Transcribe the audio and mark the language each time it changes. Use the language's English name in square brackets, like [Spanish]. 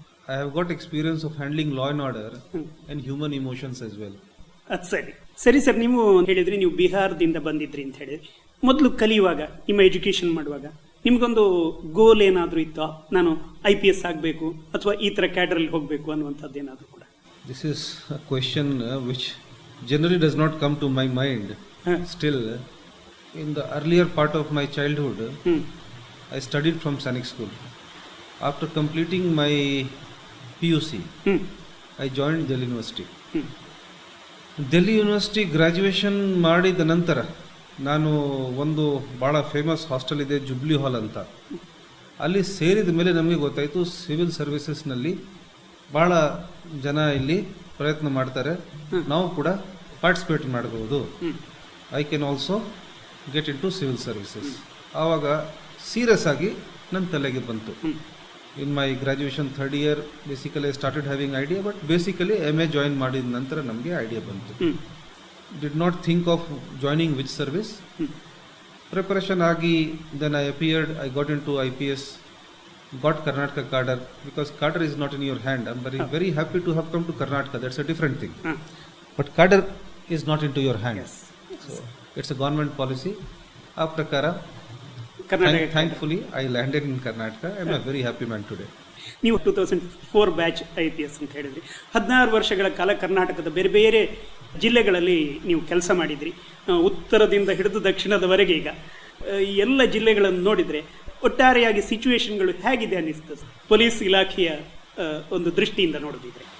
[English] I have got experience of handling law and order and human emotions as well. [Kannada] ಅದು ಸರಿ sir. ನೀವು ಹೇಳಿದ್ರಿ ನೀವು ಬಿಹಾರದಿಂದ ಬಂದಿದ್ರಿ ಅಂತ ಹೇಳಿದ್ರಿ. ಮೊದಲು ಕಲಿಯುವಾಗ, ನಿಮ್ಮ ಎಜುಕೇಶನ್ ಮಾಡುವಾಗ ನಿಮ್ಗೊಂದು ಗೋಲ್ ಏನಾದರೂ ಇತ್ತು, ನಾನು IPS ಆಗಬೇಕು ಅಥವಾ ಈ ತರ ಕ್ಯಾಡರಲ್ಲಿ ಹೋಗಬೇಕು ಅನ್ನುವಂಥದ್ದು ಏನಾದರೂ ಕೂಡ? [English] This is a question which generally does not come to my mind. Still, in the earlier part of my childhood, I studied from Sainik School. After completing my PUC, I joined Delhi University. [Kannada] Delhi University graduation ಮಾಡಿದ ನಂತರ ನಾನು ಒಂದು ಭಾಳ famous hostel ಇದೆ, jubilee ಹಾಲ್ ಅಂತ. ಅಲ್ಲಿ ಸೇರಿದ ಮೇಲೆ ನಮಗೆ ಗೊತ್ತಾಯಿತು ಸಿವಿಲ್ ಸರ್ವಿಸಸ್ನಲ್ಲಿ ಭಾಳ ಜನ ಇಲ್ಲಿ ಪ್ರಯತ್ನ ಮಾಡ್ತಾರೆ, ನಾವು ಕೂಡ ಪಾರ್ಟಿಸಿಪೇಟ್ ಮಾಡಬಹುದು. [English] I can also get into civil services. [Kannada] ಆವಾಗ ಸೀರಿಯಸ್ ಆಗಿ ನನ್ನ ತಲೆಗೆ ಬಂತು. [English] in my graduation 3rd year basically I started having idea, but basically MA join [Kannada] ಮಾಡಿದ ನಂತರ ನಮಗೆ ಐಡಿಯಾ ಬಂತು. [English] Did not think of joining which service. Preparation ಆಗಿ then I appeared, I got into IPS, got Karnataka cadre, because cadre is not in your hand. I'm very happy to have come to Karnataka. That's a different thing. But cadre is not into your hand. Yes. So it's a government policy. [Kannada] ಆ ಪ್ರಕಾರ [English] thankfully I landed in Karnataka. I'm a very happy man today. [Kannada] ನೀವು 2004 batch IPS ಅಂತ ಹೇಳಿದ್ರಿ. 16 ವರ್ಷಗಳ ಕಾಲ ಕರ್ನಾಟಕದ ಬೇರೆ ಬೇರೆ ಜಿಲ್ಲೆಗಳಲ್ಲಿ ನೀವು ಕೆಲಸ ಮಾಡಿದ್ರಿ, ಉತ್ತರದಿಂದ ಹಿಡಿದು ದಕ್ಷಿಣದವರೆಗೆ. ಈಗ ಎಲ್ಲ ಜಿಲ್ಲೆಗಳನ್ನು ನೋಡಿದ್ರೆ ಒಟ್ಟಾರೆಯಾಗಿ ಸಿಚುವೇಶನ್ಗಳು ಹೇಗಿದೆ ಅನ್ನಿಸ್ತದೆ ಪೊಲೀಸ್ ಇಲಾಖೆಯ ಒಂದು ದೃಷ್ಟಿಯಿಂದ ನೋಡೋದಿದ್ರೆ?